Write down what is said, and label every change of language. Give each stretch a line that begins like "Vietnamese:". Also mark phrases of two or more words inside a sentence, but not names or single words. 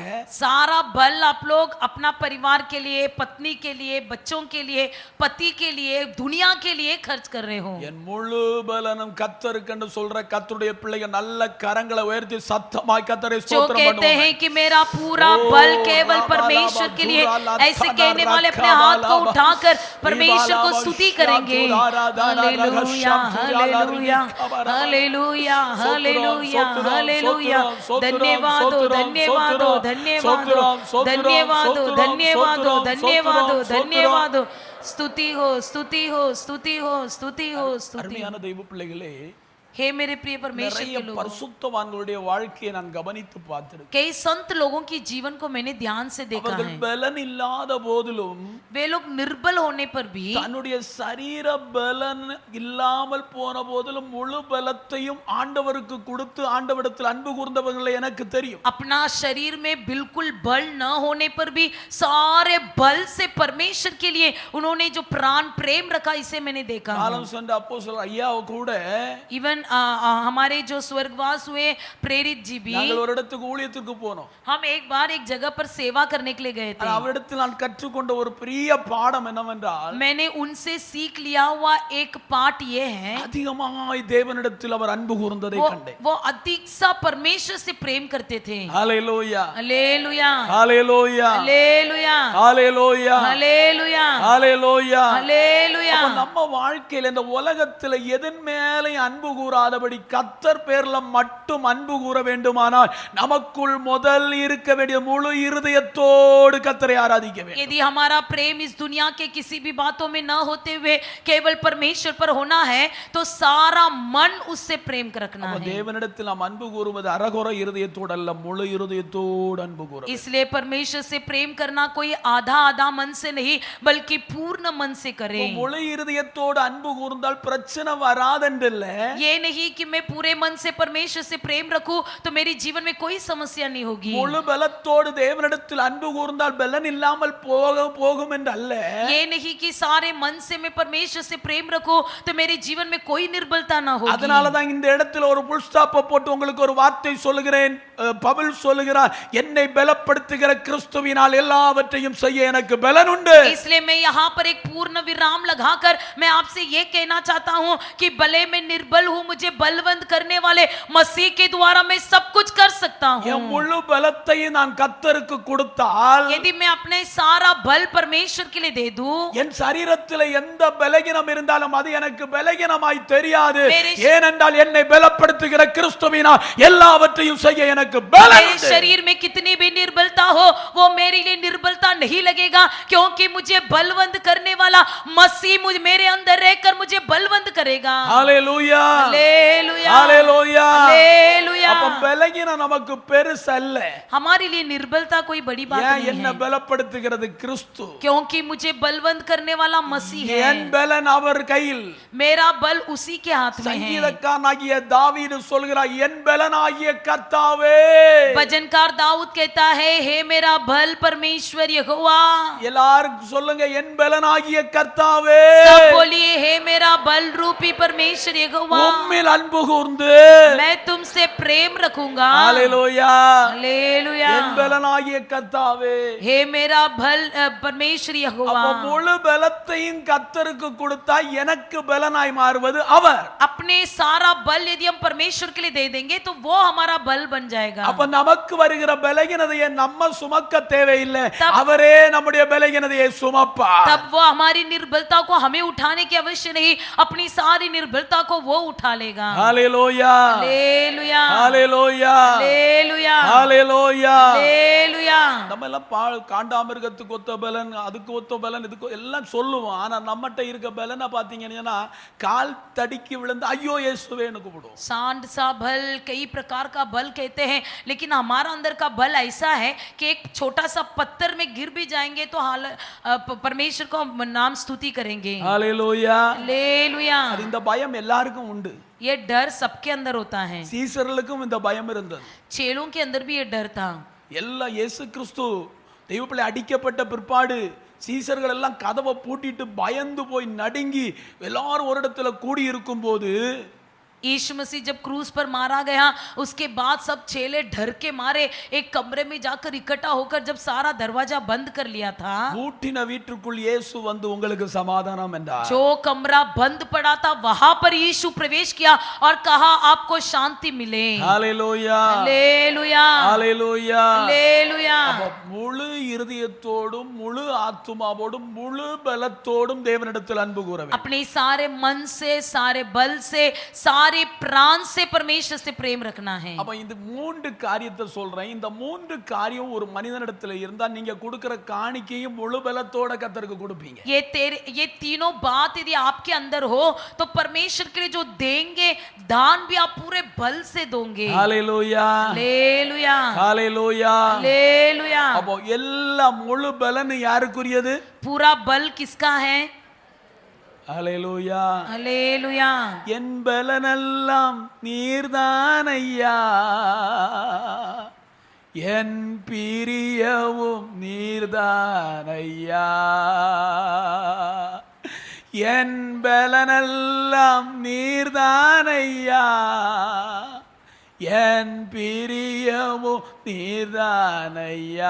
Hindi: सारा बल आप लोग अपना परिवार के लिए, पत्नी के लिए, बच्चों के लिए, पति के लिए, दुनिया के लिए खर्च कर रहे हो।
Tamil: என் முழு பலனும் கர்த்தருக்கென்று சொல்ற கர்த்தருடைய பிள்ளைகள் நல்ல கரங்களை உயர்த்தி சத்தமாய் கர்த்தரை
Hindi: जो
Tamil: ஸ்தோத்திரம்
Hindi: कहते
Tamil: பண்ணுவாங்க.
Hindi: हैं कि मेरा पूरा बल केवल परमेश्वर के लिए, ऐसे कहने वाले अपने हाथ को उठाकर परमेश्वर को स्तुति करेंगे। हालेलुया हालेलुया हालेलुया हालेलुया हालेलुया। धन्यवाद धन्यवाद धन्यवाद धन्यवाद धन्यवाद धन्यवाद धन्यवाद। स्तुति हो स्तुति हो स्तुति हो स्तुति हो स्तुति।
Tamil: அருமையான தெய்வ பிள்ளைகளே,
Hindi: हे मेरे प्रिय परमेश्वर
Tamil: நிறைய
Hindi: के लोगों,
Tamil: பரிசுத்தவான்களுடைய வாழ்க்கையை நான் கவனித்து பார்த்திருக்கேன்.
Hindi: कई संत लोगों की जीवन को मैंने ध्यान से देखा
Tamil: அவர்கள்
Hindi: है।
Tamil: பலன் இல்லாத போதிலும்
Hindi: वे लोग निर्बल होने पर भी,
Tamil: தன்னுடைய சரீர பலன் இல்லாமல் போன போதிலும் முழு பலத்தையும் ஆண்டவருக்கு கொடுத்து ஆண்டவரிடத்தில் அன்பு கூர்ந்தவர்களை எனக்கு தெரியும்.
Hindi: अपना शरीर में बिल्कुल बल न होने पर भी सारे बल से परमेश्वर के लिए उन्होंने जो प्राण प्रेम रखा, इसे मैंने देखा।
Tamil: காலம் சென்ற அப்போஸ்தலர் ஐயா கூட
Hindi: इवन हमारे जो स्वर्गवास हुए प्रेरित जी भी,
Tamil: நாங்கள் ஒரு இடத்துக்கு ஊழியத்துக்கு போனோம்.
Hindi: हम एक बार एक जगह पर सेवा करने के लिए गए थे।
Tamil: அவரிடத்தில் நான் கற்றுக்கொண்ட ஒரு பெரிய பாடம் என்னவென்றால்,
Hindi: मैंने उनसे सीख लिया हुआ एक पाठ ये है,
Tamil: அதிகமாய் தேவனிடத்தில் அவர் அன்பு கூர்ந்ததை கண்டேன்.
Hindi: वो अधिक सा परमेश्वर से प्रेम करते थे।
Tamil: ஹalleluya
Hindi: हालेलुया
Tamil: ஹalleluya
Hindi: हालेलुया
Tamil: ஹalleluya
Hindi: हालेलुया
Tamil: ஹalleluya.
Hindi: हालेलुया।
Tamil: அப்ப நம்ம வாழ்க்கையில இந்த உலகத்துல எதன் மேலே அன்பு கூறாதபடி கர்த்தர் பேர்ல மட்டும் அன்பு கூற வேண்டுமானால் நமக்குள் முதல் இருக்க வேண்டிய முழு இருதயத்தோடு கர்த்தரை ஆராதிக்க வேண்டும்.
Hindi: यदि हमारा प्रेम इस दुनिया के किसी भी बातों में न होते हुए केवल परमेश्वर पर होना है तो सारा मन उससे प्रेम रखना है।
Tamil: தேவனிடத்தில் நாம் அன்பு கூறுவது அரகுறை இருதயத்தோடு அல்ல, முழு இருதயத்தோடு அன்பு கூற.
Hindi: इसलिए परमेश्वर से प्रेम करना कोई आधा आधा मन से नहीं बल्कि पूर्ण मन से करें।
Tamil: முழு இருதயத்தோடு அன்பு கூர்ந்தால் பிரச்சனை வராதென்றல்ல,
Hindi: ये नहीं कि मैं पूरे मन से परमेश्वर से प्रेम रखूं तो मेरी जीवन में कोई समस्या नहीं होगी।
Tamil: முழு பலத்தோடு தேவனிடத்தில் அன்பு கூர்ந்தால் பலன் இல்லாமல் போகும் என்றல்ல,
Hindi: ये नहीं कि सारे मन से मैं परमेश्वर से प्रेम रखूं तो मेरे जीवन में कोई निर्बलता ना होगी।
Tamil: அதனால தான் இந்த இடத்துல ஒரு
English: full stop
Tamil: போட்டு உங்களுக்கு ஒரு வார்த்தை சொல்லுகிறேன். பவுல் சொல்லுகிறார், என்னை பலப்படுத்துகிற கிறிஸ்துவினால் எல்லாவற்றையும் செய்ய எனக்கு பலன் உண்டு.
Hindi: इसलिए मैं यहाँ पर एक पूर्ण विराम लगाकर मैं आपसे ये कहना चाहता हूँ कि भले मैं निर्बल हूँ मुझे बलवंत करने वाले मसीह के द्वारा मैं सब कुछ कर सकता हूँ।
Tamil: என் முழு பலத்தையும் நான் கர்த்தருக்கு கொடுத்தால்,
Hindi: यदि मैं अपने सारा बल परमेश्वर के लिए दे दूं,
Tamil: என் சரீரத்தில் எந்த பலகீனம் இருந்தாலும் அது எனக்கு பலகீனமாய் தெரியாது.
Hindi: मेरे
Tamil: ஏனென்றால் என்னை பலப்படுத்துகிற கிறிஸ்துவினால் எல்லாவற்றையும் செய்ய எனக்கு பலம்
Hindi: मेरे
Tamil: உண்டு.
Hindi: शरीर में कितनी भी निर्बलता हो वो मेरे लिए निर्बलता नहीं लगेगा, क्योंकि मुझे बलवंत करने वाला मसीह मुझे मेरे अंदर रहकर मुझे बलवंत करेगा।
Tamil: ஹalleluya,
Hindi: हालेलुया,
Tamil: ஹalleluya.
Hindi: हालेलुया।
Tamil: அப்ப பலகீனம் நமக்கு பெருசு அல்ல.
Hindi: हमारे लिए निर्बलता कोई बड़ी बात
Tamil: ஏன்
Hindi: नहीं
Tamil: என்ன
Hindi: है,
Tamil: பலப்படுத்துகிறது கிறிஸ்து.
Hindi: क्योंकि मुझे बलवंत करने वाला मसीह है।
Tamil: என் பலன் அவர் கையில்.
Hindi: मेरा बल उसी के हाथ में है।
Tamil: சங்கீதக்காரனாகிய தாவீது சொல்கிறார், என் பலனாகிய கர்த்தாவே.
Hindi: भजनकार दाऊद कहता है, हे मेरा बल परमेश्वर यहोवा।
Tamil: எல்லாரும் சொல்லுங்க, என் பலனாகிய கர்த்தாவே.
Hindi: सब बोलिए, हे मेरा बल रूपी परमेश्वर यहोवा,
Tamil: உம்மில் அன்பு கூர்ந்து
Hindi: मैं तुमसे प्रेम रखूंगा।
Tamil: ஹalleluya,
Hindi: हालेलुया।
Tamil: என் பலனாகிய கர்த்தாவே.
Hindi: हे मेरा बल परमेश्वर यहोवा।
Tamil: அப்ப முழு பலத்தையும் கர்த்தருக்கு கொடுத்தா எனக்கு பலனாய் மாறுவது அவர்.
Hindi: अपने सारा बल यदि हम परमेश्वर के लिए दे देंगे तो वो हमारा बल बन जाएगा।
Tamil: அப்ப நமக்கு வருகிற பலகீனதையை நம்ம சுமக்க தேவையில்லை,
Hindi: तब-
Tamil: அவரே நம்முடைய பலகீனதையை சுமப்பார்.
Hindi: तब वो हमारी निर्बलता को हमें उठाने की आवश्यक नहीं, अपनी सारी निर्बलता को वो उठा लेगा।
Tamil: ஹalleluya,
Hindi: हालेलुया,
Tamil: ஹalleluya,
Hindi: हालेलुया,
Tamil: ஹalleluya.
Hindi: हालेलुया।
Tamil: நம்ம எல்லாம் காண்டாமிருகத்துக்கு ஒத்த பலன், அதுக்கு ஒத்த பலன், இதுக்கு எல்லாம் சொல்லுவோம். ஆனா நம்மகிட்ட இருக்க பலனை பாத்தீங்கன்னா கால் தடிக்கி விழுந்து ஐயோ இயேசுவேன்னு கூப்பிடுவோம்.
Hindi: सांड सा बल, कई प्रकार का बल कहते हैं, लेकिन हमारा अंदर का बल ऐसा है कि एक छोटा सा पत्थर में गिर भी जाएंगे तो परमेश्वर को नाम स्तुति करेंगे।
Tamil: ஹalleluya.
Hindi: हालेलुया।
Tamil: அது இந்த பயம் எல்லாருக்கும் உண்டு.
Hindi: ये डर सबके अंदर होता है,
Tamil: சீசர்களுக்கும் இந்த பயம் இருந்தது.
Hindi: चेलों के अंदर भी ये डर था।
Tamil: எல்லாம் இயேசு கிறிஸ்து தெய்வப்பிள்ளை அடிக்கப்பட்ட பிற்பாடு சீசர்கள் எல்லாம் கதவை பூட்டிட்டு பயந்து போய் நடுங்கி எல்லாரும் ஒரு இடத்துல கூடி இருக்கும் போது,
Hindi: यीशु मसीह जब क्रूस पर मारा गया उसके बाद सब चेले डर के मारे एक कमरे में जाकर इकट्ठा होकर जब सारा दरवाजा बंद कर लिया था,
Tamil: பூட்டின வீட்டுக்குள் இயேசு வந்து உங்களுக்கு சமாதானம் என்றார்.
Hindi: जो कमरा बंद पड़ा था वहां पर यीशु प्रवेश किया और कहा आपको शांति मिले।
Tamil: ஹalleluya,
Hindi: हालेलुया,
Tamil: ஹalleluya.
Hindi: हालेलुया।
Tamil: அப்ப முழு இருதயத்தோடும் முழு ஆத்துமாவோடும் முழு பலத்தோடும் தேவனிடத்தில் அன்பு கூற வேண்டும்.
Hindi: अपने सारे मन से, सारे बल से, सारे प्राण से परमेश्वर से प्रेम रखना है।
Tamil: அப்ப இந்த மூன்று காரியத்தை சொல்றேன். இந்த மூன்று காரியம் ஒரு மனிதனிடத்துல இருந்தா நீங்க கொடுக்கிற காணிக்கையும் முழு பலத்தோட கர்த்தருக்கு கொடுப்பீங்க.
Hindi: ये तीनों बात यदि आपके अंदर हो तो परमेश्वर के लिए जो देंगे दान भी आप पूरे बल से दोगे।
Tamil: ஹalleluya,
Hindi: हालेलुया,
Tamil: ஹalleluya.
Hindi: हालेलुया।
Tamil: அப்போ எல்லா முழு பலன் யாருக்குரியது?
Hindi: पूरा बल किसका है?
Tamil: ஹalleluya.
Hindi: हालेलुया।
Tamil: என் பலனெல்லாம் நீர்தான் ஐயா, என் பிரியவும் நீர்தான் ஐயா, என் பலனெல்லாம் நீர்தான் ஐயா, என் பிரியவும் நீர்தான் ஐயா.